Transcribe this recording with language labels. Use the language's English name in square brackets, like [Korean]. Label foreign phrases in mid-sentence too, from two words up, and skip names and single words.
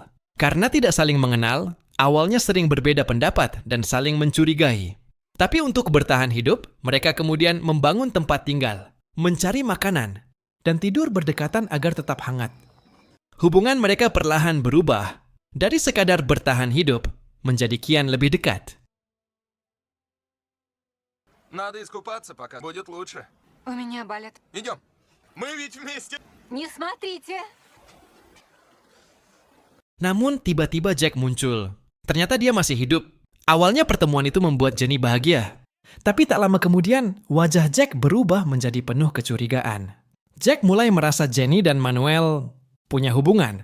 [Indonesian] Karena tidak saling mengenal, awalnya sering berbeda pendapat dan saling mencurigai. Tapi untuk bertahan hidup, mereka kemudian membangun tempat tinggal, mencari makanan, dan tidur berdekatan agar tetap hangat. Hubungan mereka perlahan berubah dari sekadar bertahan hidup menjadi kian lebih dekat. [Russian] Надо искупаться, пока будет лучше. У меня болят. Идем. Мы ведь вместе. Не смотрите. [Indonesian] Namun tiba-tiba Jack muncul. Ternyata dia masih hidup. Awalnya pertemuan itu membuat Jenny bahagia. Tapi tak lama kemudian, wajah Jack berubah menjadi penuh kecurigaan. Jack mulai merasa Jenny dan Manuel punya hubungan.